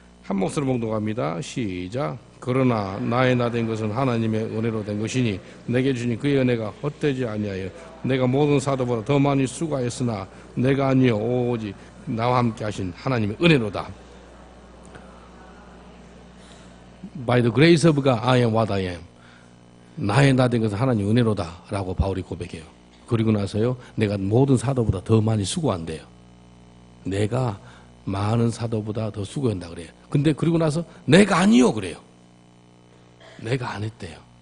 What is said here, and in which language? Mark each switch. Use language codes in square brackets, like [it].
[ko] 한 목소리 봉독합니다. 시작. 그러나 나의 나 된 것은 하나님의 은혜로 된 것이니 내게 주니 그의 은혜가 헛되지 아니하여 내가 모든 사도보다 더 많이 수고하였으나 내가 아니요 오직 나와 함께 하신 하나님의 은혜로다. [en] By the grace of God I am what I am. [ko] 나의 나 된 것은 하나님의 은혜로다 라고 바울이 고백해요. 그리고 나서요, 내가 모든 사도보다 더 많이 수고한대요. 내가 많은 사도보다 더 수고한다 그래요. 근데 그리고 나서 내가 아니요 그래요. 내가 안 했대요.